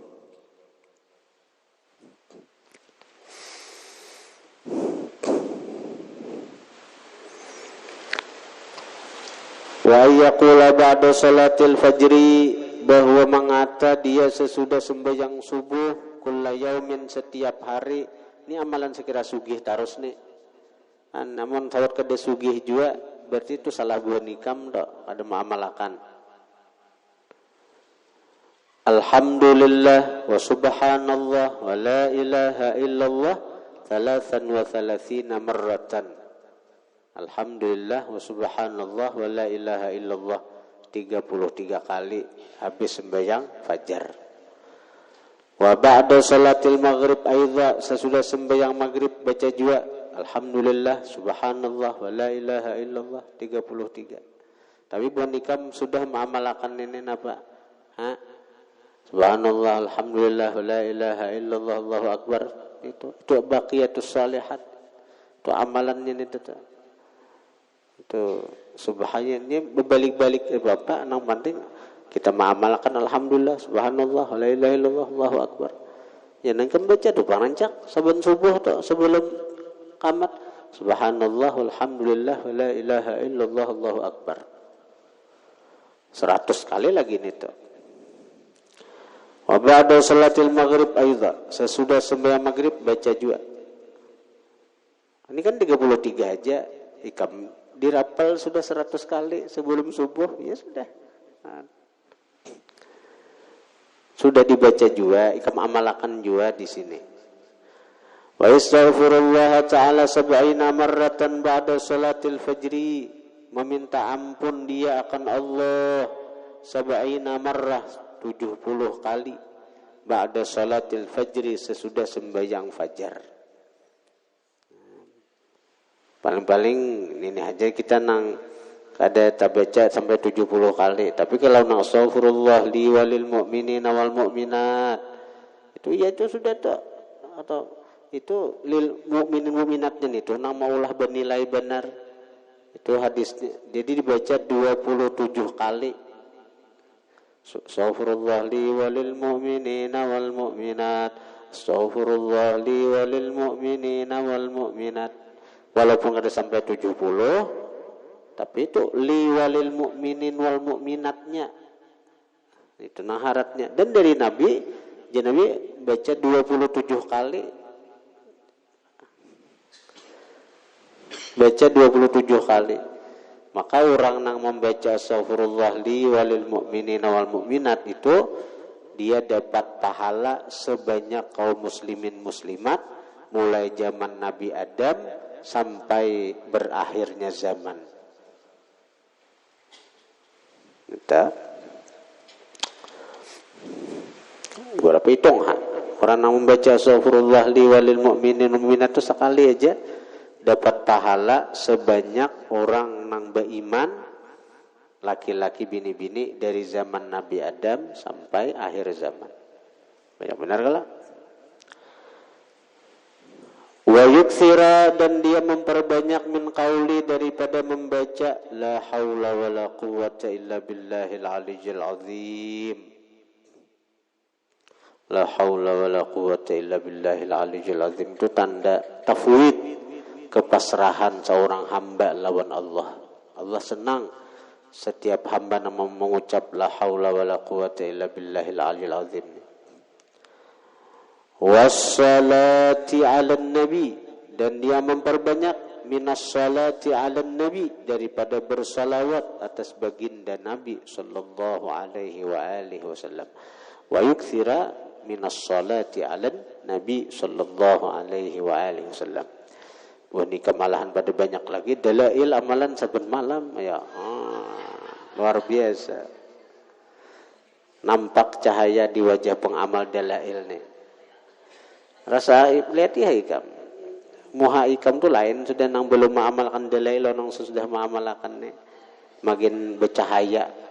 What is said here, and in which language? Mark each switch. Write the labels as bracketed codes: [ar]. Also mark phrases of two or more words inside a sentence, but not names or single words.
[ar] ويقول بعد صلاة الفجر, [bjn] bahwa mengata dia sesudah sembahyang subuh, [ar] كل يوم, [bjn] setiap hari. Ini amalan sekira sugih terus nih. Namun tawat kada sugih juga, berarti itu salah buah nikam dok, ada mengamalkan. [ar] الحمد لله وسبحان الله ولا إله إلا الله 33 مرة. الحمد لله وسبحان الله ولا إله إلا الله [bjn] 33 kali habis sembahyang fajar. [ar] وبعد صلاة المغرب أيضا, [bjn] sesudah sembahyang maghrib baca juga [ar] الحمد لله سبحان الله ولا إله إلا الله 33. [bjn] Tapi bukan nikam sudah mengamalkan ini apa? [ar] سبحان الله الحمد لله ولا إله إلا الله الله أكبر, [bjn] itu [ar] الباقيات الصالحات. [bjn] Itu amalannya itu tuh. Itu subhanallah ini berbalik-balik Bapak nang penting kita mengamalkan [ar] الحمد لله سبحان الله لا إله إلا الله الله أكبر. [bjn] Ya nang kan baca tuh parancak saben subuh tuh sebelum qamat [ar] سبحان الله الحمد لله لا إله إلا الله الله أكبر. [bjn] 100 kali lagi nih tuh. [ar] وبعد صلاة المغرب أيضا, [bjn] sesudah sembahyang maghrib baca juga. Ini kan 33 aja ikam dirapal sudah 100 kali sebelum subuh, ya sudah. Nah, sudah dibaca juga, ikam amalkan juga di sini. [ar] ويستغفر الله تعالى 70 مرة بعد صلاة الفجر, [bjn] meminta ampun dia akan Allah 70 marrah, 70 kali [ar] بعد صلاة الفجر, [bjn] sesudah sembahyang fajar. Paling-paling ini aja kita nang kada tabaca sampai 70 kali. Tapi kalau nang [ar] أستغفر الله لي وللمؤمنين والمؤمنات, [bjn] itu ya itu sudah tuh, atau itu [ar] للمؤمنين [bjn] mu'minatnya itu nang maulah bernilai benar. Itu hadisnya. Jadi dibaca 27 kali. [ar] أستغفر الله لي وللمؤمنين والمؤمنات. أستغفر الله لي وللمؤمنين والمؤمنات. [bjn] Walaupun ada sampai 70, tapi itu [ar] لي وللمؤمنين و [bjn] mu'minatnya. Itu naharatnya. Dan dari Nabi, Nabi baca 27 kali. Baca 27 kali. [id] Maka orang yang membaca [ar] أستغفر الله لي وللمؤمنين والمؤمنات [id] itu dia dapat pahala sebanyak kaum muslimin muslimat mulai zaman Nabi Adam sampai berakhirnya zaman. [bjn] Kita berapa hitung orang yang membaca [ar] أستغفر الله لي وللمؤمنين والمؤمنات [bjn] itu sekali aja dapat pahala sebanyak orang yang beriman laki-laki bini-bini dari zaman Nabi Adam sampai akhir zaman. Banyak benar kalau? [ar] ويكثر, [bjn] dan dia memperbanyak [ar] من قول, [bjn] daripada membaca [ar] لا حول ولا قوة إلا بالله العلي العظيم. لا حول ولا قوة إلا بالله العلي العظيم [bjn] itu tanda tafwid, kepasrahan seorang hamba lawan Allah. Allah senang setiap hamba yang mengucap [ar] لا حول ولا قوة إلا بالله العلي العظيم. والصلاة على النبي, [bjn] dan dia memperbanyak [ar] من الصلاة على النبي, [bjn] daripada bersalawat atas baginda Nabi [ar] صلى الله عليه وعلى آله وسلم. ويكثر من الصلاة على النبي صلى الله عليه وعلى آله وسلم. [bjn] Wah, ini kemalahan pada banyak lagi dalail amalan saben malam ya. Luar biasa. Nampak cahaya di wajah pengamal dalail nih. Rasa lihat ya ikam. Muha ikam tuh lain, sudah nang belum mengamalkan dalail, nang sudah mengamalkan nih makin bercahaya.